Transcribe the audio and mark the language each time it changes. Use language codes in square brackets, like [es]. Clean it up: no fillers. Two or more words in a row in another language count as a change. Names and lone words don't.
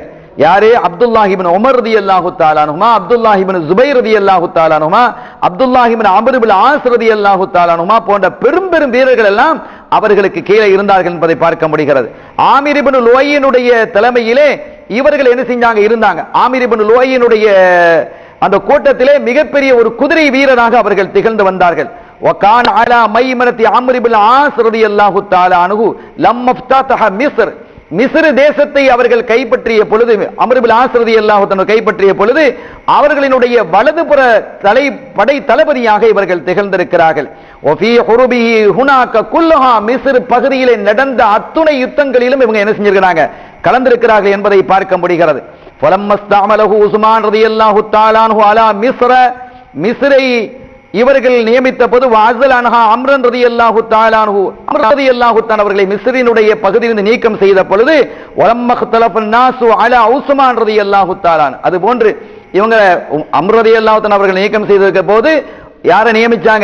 [ta] யாரே, அப்துல்லாஹ் இப்னு உமர் [ar] رضي الله تعالى عنهما, [ta] அப்துல்லாஹ் இப்னு ஜுபைர் [ar] رضي الله تعالى عنهما, [ta] அப்துல்லாஹ் இப்னு அம்ர் இப்னு ஆஸ் [ar] رضي الله تعالى عنهما [ta] போன்ற பெரும் பெரும் வீரர்கள் எல்லாம் அவர்களுக்கு கீழே இருந்தார்கள் என்பதை பார்க்க முடிகிறது. ஆமிர் இப்னு லுவையினுடைய தலைமையிலே இவர்கள் என்ன செஞ்சாங்க, இருந்தாங்க. ஆமிர் இப்னு லுவையினுடைய அந்த கூட்டத்திலே மிகப்பெரிய ஒரு குதிரை வீரராக அவர்கள் திகழ்ந்து வந்தார்கள். [ar] وكان على ميمنة عمرو بن العاص رضي الله تعالى عنه لما افتتح مصر, [ta] மிஸ்ர் தேசத்தை அவர்கள் கைப்பற்றிய பொழுது, அம்ர் இப்னு ஆஸ் [ar] رضي الله عنه [ta] கைப்பற்றிய பொழுது அவர்களினுடைய வலதுபுற படை தளபதியாக இவர்கள் திகழ்ந்திருக்கிறார்கள். [ar] وفي حروبه هناك كلها, [ta] மிஸ்ர் பகுதியிலே நடந்த அத்துணை யுத்தங்களிலும் இவங்க என்ன செஞ்சிருக்காங்க, கலந்திருக்கிறார்கள் என்பதை பார்க்க முடிகிறது. [ar] فلما استعمله عثمان رضي الله تعالى عنه على مصر, [ta] மிஸ்ரை இவர்கள் நியமித்த போது [ar] وعزل عنها عمرا رضي الله تعالى عنه [ta] அம்ர் [ar] رضي الله تعالى [ta] அவர்களை மிஸ்ரினுடைய பகுதியிலிருந்து நீக்கம் செய்த பொழுது [ar] ولما اختلف الناس على عثمان رضي الله تعالى [ta] அது போன்று இவங்க அம்ர் [ar] رضي الله تعالى [ta] அவர்கள் நீக்கம் செய்திருக்க போது யாரை நியமிச்சாங்க?